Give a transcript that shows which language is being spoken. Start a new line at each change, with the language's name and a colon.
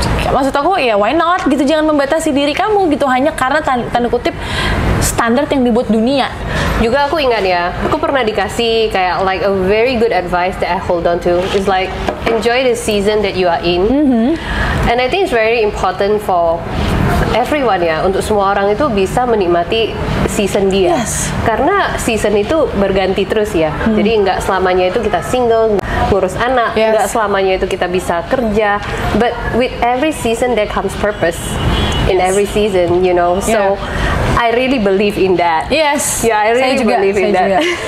Indonesian: Maksud aku ya
English: why not
Indonesian: gitu, jangan membatasi diri kamu gitu hanya karena tanda kutip standar yang dibuat dunia. Juga aku ingat ya, aku pernah dikasih kayak
English: like a very good advice that I hold on to is like enjoy the season that you are in. And I think it's very important for everyone ya,
Indonesian: untuk semua orang itu bisa menikmati season dia. Karena season itu berganti terus ya. Jadi nggak selamanya itu kita single, ngurus anak, nggak selamanya itu kita bisa kerja.
English: But with every season there comes purpose in every season, you know. So I really believe in that. Yes. Yeah, I really believe in that.